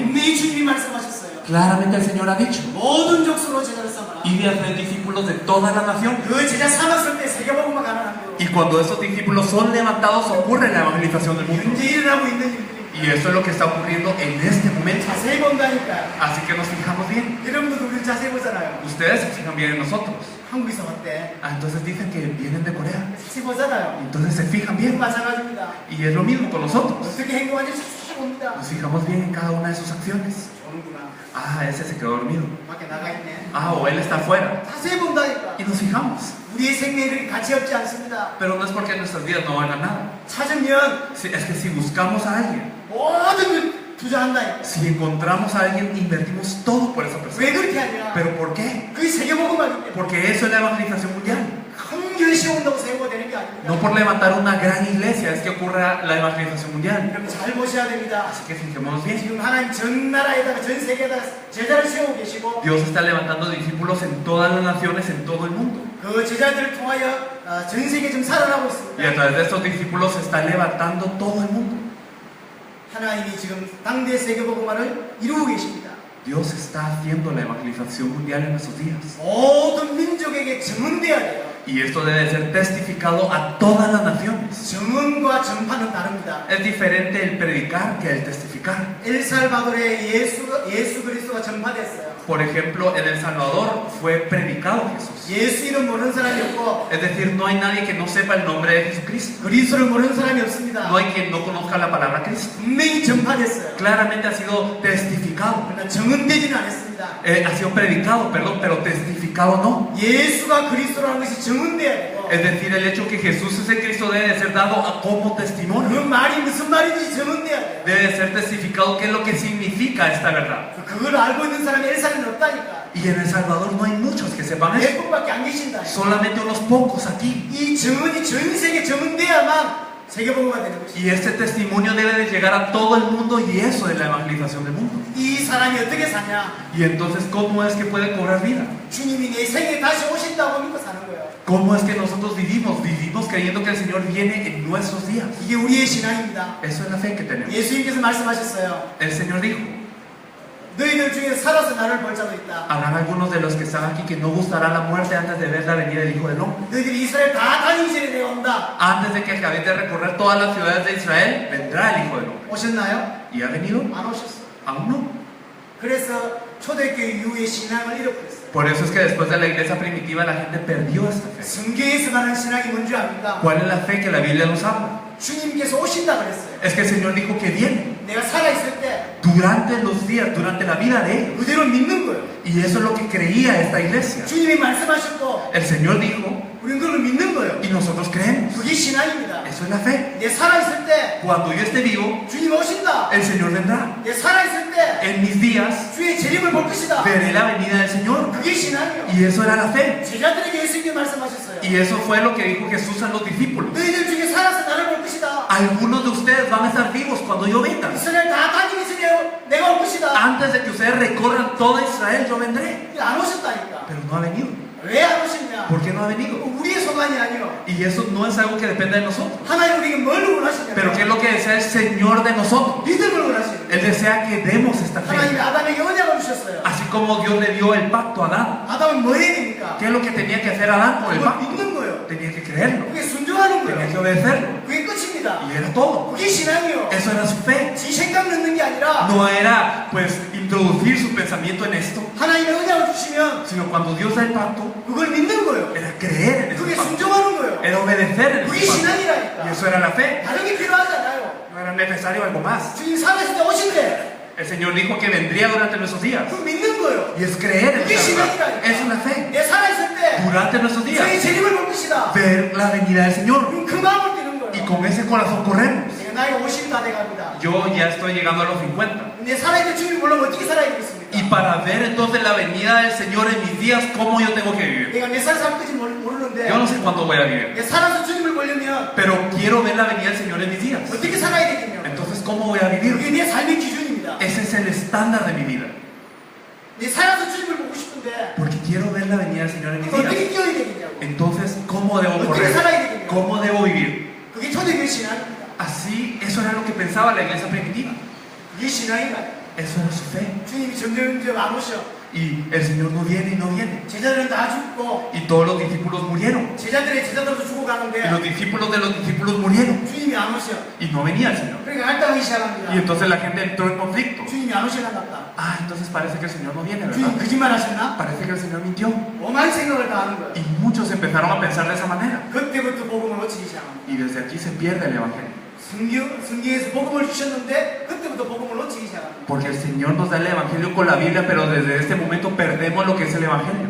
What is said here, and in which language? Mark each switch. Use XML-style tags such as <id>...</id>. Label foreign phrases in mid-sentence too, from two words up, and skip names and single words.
<ko>분명히 주님이 말씀하셨어요.</ko> <es>Claramente el Señor ha dicho,</es> <ko>모든 족속으로 제자를 삼아라.</ko> <es>y de hacer discípulos de toda la nación.</es> <ko>그 제자 삼았을 때 세계복음화 가능한 거예요.</ko> <es>Y cuando estos discípulos son levantados, ocurre la evangelización del mundo.</es> <ko>현재 일어나고 있는 일들입니다.</ko> <es>Y eso es lo que está ocurriendo en este momento.</es> <ko>자세히 본다니까.</ko> <es>Así que nos fijamos bien.</es> <ko>여러분도 우리를 자세히 보잖아요.</ko> <es>Ustedes se fijan bien en nosotros.</es> <ko>한국에서 왔대.</ko> <es>Entonces dicen que vienen de Corea.</es> <ko>자세히 보잖아요.</ko> <es>Entonces se fijan bien.</es> <ko>마찬가지입니다.</ko> <es>Y es lo mismo con nosotros.</es> <ko>어떻게 행동하는지 자세히 봅니다.</ko> <es>Nos fijamos bien en cada una de sus acciones.</es> <ko>보는구나.</ko> <es>Ah, ese se quedó dormido.</es> <ko>밖에 나가 있네.</ko> <es>Ah, o él está afuera.</es> <ko>자세히 본다니까.</ko> <es>Y nos fijamos.</es> <ko>우리의 생명이 가치 없지 않습니다.</ko> <es>Pero no es porque nuestras vidas no valgan nada.</es> <ko>찾으면</ko> <es>Es que si buscamos a alguien,</es> <ko>모든 걸 투자한다니까.</ko> <es>si encontramos a alguien, invertimos todo por esa persona.</es> <ko>왜 그렇게 하냐?</ko> <es>¿Pero por qué?</es> <ko>그게 세계복음화이기 때문에.</ko> <es>Porque eso es la evangelización mundial.</es> <ko>큰 결시 온다고 세우고 되는 게 아닙니다.</ko> <es>No por levantar una gran iglesia es que ocurra la evangelización mundial.</es> <ko>여러분 잘 보셔야 됩니다.</ko> <es>Así que fijémonos bien.</es> <ko>지금 하나님 전 나라에다가 전 세계에다가 제자를 세우고 계시고</ko> <es>Dios está levantando discípulos en todas las naciones, en todo el mundo.</es> <ko>그 제자들을 통하여 전 세계 좀 살아나고</ko> <es>Y a</es> <ko>있습니다.</ko> <es>través de estos discípulos se está levantando todo el mundo.</es> <ko>하나님이 지금 당대 세계복음화를 이루고 계십니다.</ko> <es>Dios está haciendo la evangelización mundial en nuestros días.</es> <ko>모든 민족에게 증언돼야 돼요.</ko> <es>Y esto debe ser testificado a todas las naciones.</es> <ko>증언과 전파는 다릅니다.</ko> <es>Es diferente el predicar que el testificar.</es> <ko>엘살바도르에 예수 그리스도가 전파됐어요.</ko> <es>Por ejemplo, en El Salvador fue predicado Jesús.</es> <ko>예수 이름 모르는 사람이 없고</ko> <es>Es decir, no hay nadie que no sepa el nombre de Jesucristo.</es> <ko>그리스도를 모르는 사람이 없습니다.</ko> <es>No hay quien no conozca la palabra Cristo.</es> <ko>분명히 전파됐어요.</ko> <es>Claramente ha sido testificado.</es> <ko>그러나 증언되지는 않았습니다.</ko> <es>Ha sido predicado, perdón, pero testificado no.</es> <ko>예수가 그리스도라는 것이 증언돼야 되고</ko> <es>Es decir, el hecho que Jesús es el Cristo debe de ser dado a como</es> <ko>그</ko> <es>testimonio.</es> <ko>말이 무슨 말인지 증언돼야 돼요.</ko> <es>Debe de ser testificado qué es lo que significa esta verdad.</es> <ko>그걸 알고 있는 사람이 엘살은 없다니까.</ko> <es>Y en El Salvador no hay muchos que sepan eso.</es> <ko>100분밖에 안 계신다.</ko> <es>Solamente unos pocos aquí.</es> <ko>이 증언이 전 세계 증언돼야만 세계복음화가 되는 것이죠.</ko> <es>Y este testimonio debe de llegar a todo el mundo y eso es la evangelización del mundo.</es> <ko>이 사람이 어떻게 사냐?</ko> <es>Y entonces, ¿cómo es que puede cobrar vida?</es> <ko>주님이 내 생에 다시 오신다고 믿고 사는 거예요.</ko> <es>¿Cómo es que nosotros vivimos? Vivimos creyendo que el Señor viene en nuestros días.</es> <ko>이게 우리의 신앙입니다.</ko> <es>Eso es la fe que tenemos.</es> <ko>예수님께서 말씀하셨어요.</ko> <es>El Señor dijo,</es> <ko>너희들 중에 살아서 나를 볼 자도 있다.</ko> <es>Habrán algunos de los que están aquí que no gustará la muerte antes de ver la venida del Hijo del Hombre.</es> <ko>너희들이 이스라엘 다 다니기 전에 내가 온다.</ko> <es>Antes de que acabéis de recorrer todas las ciudades de Israel, vendrá el Hijo del Hombre.</es> <ko>오셨나요?</ko> <es>¿Y ha venido?</es> <ko>안 오셨어.</ko> <es>Aún no.</es> <ko>그래서 초대교회 이후의 신앙을 잃어버렸어요.</ko> <es>Por eso es que después de la iglesia primitiva la gente perdió esta fe.</es> <ko>성경에서 말하는 신앙이 뭔지 압니까?</ko> <es>¿Cuál es la fe que la Biblia nos habla?</es> <ko>주님께서 오신다 그랬어요.</ko> <es>Es que el Señor dijo que viene</es> <ko>내가 살아있을 때</ko> <es>durante los días, durante la vida de ellos.</es> <ko>그대로 믿는 거예요.</ko> <es>Y eso es lo que creía esta iglesia.</es> <ko>주님이 말씀하셨고</ko> <es>El Señor dijo</es> <ko>우리는 그걸 믿는 거예요.</ko> <es>y nosotros creemos.</es> <ko>그게 신앙입니다.</ko> <es>Eso es la fe.</es> <ko>내 살아있을 때</ko> <es>Cuando yo esté vivo,</es> <ko>주님 오신다.</ko> <es>el Señor vendrá.</es> <ko>내 살아있을 때</ko> <es>En mis días</es> <ko>주의 재림을 볼 것이다.</ko> <es>veré la venida del Señor.</es> <ko>그게 신앙이에요.</ko> <es>Y eso era la fe.</es> <ko>제자들에게 예수님이 말씀하셨어요.</ko> <es>Y eso fue lo que dijo Jesús a los discípulos.</es> <ko>너희들 중에 살아서 나를 볼 것이다.</ko> <es>Algunos de ustedes van a estar vivos cuando yo venga.</es> <ko>이스라엘 다 다니기 전에 내가 올 것이다.</ko> <es>Antes de que ustedes recorran toda Israel, yo vendré.</es> <ko>안 오셨다니까.</ko> <es>Pero no ha venido.</es> <ko>왜 안 오셨냐?</ko> <es>¿Por qué no ha venido?</es> <ko>우리의 소관이 아니요.</ko> <es>Y eso no es algo que depende de nosotros.</es> <ko>하나님 우리에게 뭘 원하시냐?</ko> <es>Pero ¿qué es lo que desea el Señor de nosotros?</es> <ko>믿음을 원하시는</ko> <es>Él desea que demos esta</es> <ko>하나님이</ko> <es>fe.</es> <ko>아담에게 언약을 주셨어요.</ko> <es>Así como Dios le dio el pacto a Adán.</es> <ko>아담은 뭐 해야 됩니까?</ko> <es>¿Qué es lo que tenía que hacer Adán con el</es> <ko>그걸</ko> <es>pacto?</es> <ko>믿는 거예요.</ko> <es>Tenía que creerlo.</es> <ko>그게 순종하는</ko> <es>Tenía que</es> <ko>거예요.</ko> <es>obedecerlo.</es> <ko>그게 끝입니다.</ko> <es>Y era todo.</es> <ko>그게 신앙이요.</ko> <es>Eso era su fe.</es> <ko>지 생각 넣는 게 아니라</ko> <es>No era pues introducir su pensamiento en esto,</es> <ko>하나님의 언약을 주시면</ko> <es>sino cuando Dios da el pacto,</es> <ko>그걸 믿는 거예요.</ko> <es>era creer en</es> <ko>그게</ko> <es>ese pacto.</es> <ko>순종하는 거예요.</ko> <es>Era obedecer en</es> <ko>그게</ko> <es>ese pacto. Y</es> <ko>신앙이라니까.</ko> <es>eso era la fe.</es> <ko>다른 게 필요하지 않아요.</ko> <es>No era necesario algo más.</es> <ko>주님 살아있을 때 오신대.</ko> <es>El Señor dijo que vendría durante nuestros días.</es> <ko>그거 믿는 거예요.</ko> <es>Y es creer en</es> <ko>그게</ko> <es>esa verdad.</es> <ko>신앙이라니까.</ko> <es>Eso es la fe.</es> <ko>내 살아있을 때</ko> <es>Durante nuestros</es> <ko>주의</ko> <es>días,</es> <ko>재림을 볼 것이다.</ko> <es>ver la venida del Señor.</es> <ko>그럼 그 마음을 뛰는</ko> <es>Y</es> <ko>거예요.</ko> <es>con ese corazón corremos.</es> <ko>내가 나이가 50이 다 돼갑니다.</ko> <es>Yo ya estoy llegando a los 50.</es> <ko>내 살아있을 때 주님을 보려면 어떻게 살아야 되겠습니까?</ko> <es>Y para ver entonces la venida del Señor en mis días, ¿cómo yo tengo que vivir?</es> <ko>내가 몇 살 살지 모르는데</ko> <es>Yo no sé cuándo voy a vivir,</es> <ko>내 살아서 주님을 보려면</ko> <es>pero quiero ver la venida del Señor en mis días.</es> <ko>어떻게 살아야 되겠냐?</ko> <es>Entonces, ¿cómo voy a vivir?</es> <ko>그게 내 삶의 기준입니다.</ko> <es>Ese es el estándar de mi vida.</es> <ko>내 살아서 주님을 보고 싶은데</ko> <es>Porque quiero ver la venida del Señor en mis</es> <ko>어떻게</ko> <es>días.</es> <ko>뛰어야 되겠냐고.</ko> <es>Entonces, ¿cómo debo</es> <ko>어떻게</ko> <es>correr?</es> <ko>살아야 되겠냐고.</ko> <es>¿Cómo debo vivir?</es> <ko>그게 초대교회 신앙입니다.</ko> <es>Así, eso era lo que pensaba la iglesia primitiva.</es> <ko>그게 신앙이다.</ko> <es>Eso era su fe.</es> <ko>주님이 점점 안 오셔.</ko> <es>Y el Señor no viene y no viene.</es> <ko>제자들은 다 죽고</ko> <es>Y todos los discípulos murieron.</es> <ko>제자들의 제자들도</ko> <es>Y los</es> <ko>죽어가는데</ko> <es>discípulos de los discípulos murieron.</es> <ko>주님이 안 오셔.</ko> <es>Y no venía el Señor.</es> <ko>그러니까 할당하기 시작합니다.</ko> <es>Y entonces la gente entró en conflicto.</es> <ko>주님이 안 오시나 같다.</ko> <es>Ah, entonces parece que el Señor no viene,</es> <ko>주님</ko> <es>¿verdad?</es> <ko>거짓말 하셨나?</ko> <es>Parece que el Señor mintió.</es> <ko>오만 생각을 다 하는 거예요.</ko> <es>Y muchos empezaron a pensar de esa manera.</es> <ko>그때부터 복음을 놓치기 시작합니다.</ko> <es>Y desde aquí se pierde el Evangelio.</es> <ko>성경에서 복음을 주셨는데 그때부터 복음을 놓치기 시작합니다.</ko> <es>Porque el Señor nos da el Evangelio con la Biblia, pero desde este momento perdemos lo que es el Evangelio.</es>